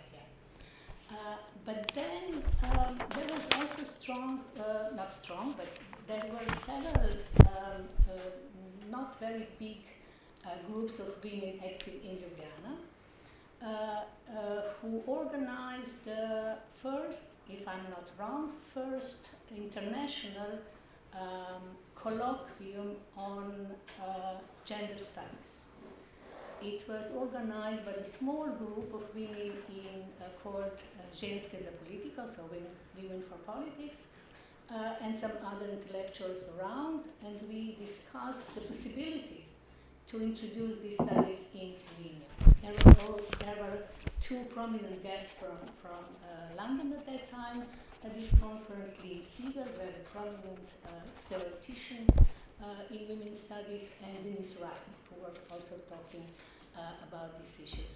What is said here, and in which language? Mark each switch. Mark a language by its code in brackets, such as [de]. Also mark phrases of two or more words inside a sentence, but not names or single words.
[en] But then there was also strong, not strong, but there were several not very big groups of women active in Ljubljana who organized the first, if I'm not wrong, first international colloquium on gender studies. It was organized by a small group of women called Ženske za politiko, so women for politics, and some other intellectuals around, and we discussed the possibilities to introduce these studies in Slovenia. There were two prominent guests from London at that time at this conference, Lee Siegel, very prominent theoretician in women's studies, and Denise Wright, who were also talking about these issues.